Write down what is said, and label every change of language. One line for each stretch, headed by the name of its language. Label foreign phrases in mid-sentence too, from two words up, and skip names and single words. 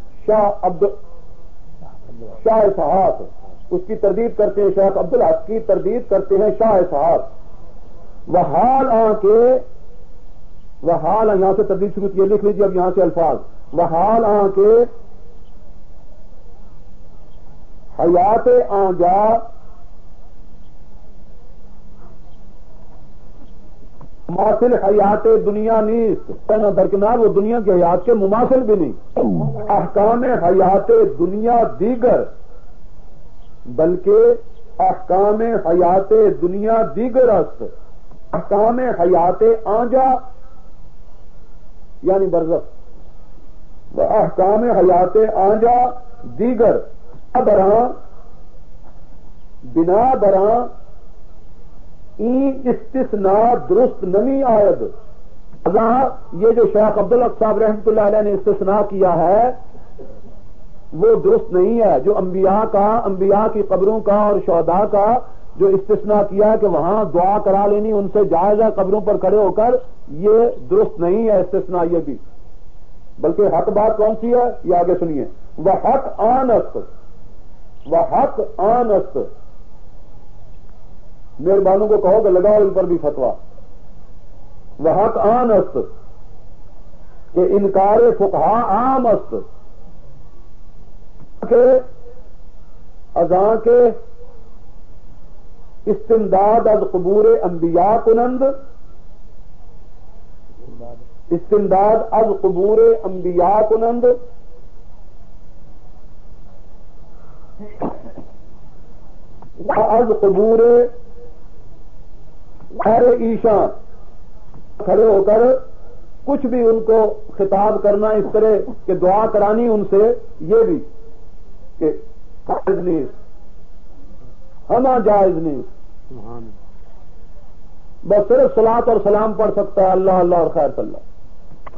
Urdu: شاہ اسحاق اس کی تردید کرتے ہیں، شیخ عبدالحق کی تردید کرتے ہیں شاہ اسحاق، وحال یہاں سے تردید شروع کی، لکھ لیجیے اب یہاں سے الفاظ،
Persian: وحال کے حیات آن جا مماثل حیات دنیا نیست،
Urdu: درکنار وہ دنیا کی حیات کے مماثل بھی نہیں۔
Persian: احکام حیات دنیا دیگر، بلکہ احکام حیات دنیا دیگر است، احکام حیات آنجا یعنی برزخ، احکام حیات آنجا دیگر براں بنا براں این استثناء درست نمی آید۔
Urdu: یہ جو شیخ عبدالحق صاحب رحمۃ اللہ علیہ نے استثناء کیا ہے وہ درست نہیں ہے۔ جو انبیاء کی قبروں کا اور شہداء کا جو استثناء کیا ہے کہ وہاں دعا کرا لینی ان سے جائز ہے قبروں پر کھڑے ہو کر، یہ درست نہیں ہے استثناء یہ بھی۔ بلکہ حق بات کون سی ہے یہ آگے سنیے، وہ
Persian: حق آن است،
Urdu: وہ
Persian: حق آن است۔
Urdu: مہربانوں کو کہو کہ لگاؤ ان پر بھی فتویٰ۔ وہ
Persian: حق آن است کہ انکار فقہا عام است کہ اذاں کے استمداد از قبور انبیاء کنند، استمداد از قبور انبیاء کنند از قبور غیر ایشاں
Urdu: کھڑے ہو کر کچھ بھی ان کو خطاب کرنا اس طرح کہ دعا کرانی ان سے، یہ بھی کہ جائز نہیں، ہمہ جائز نہیں، بس صرف صلاۃ اور سلام پڑھ سکتا ہے اللہ اللہ اور خیر صلی اللہ۔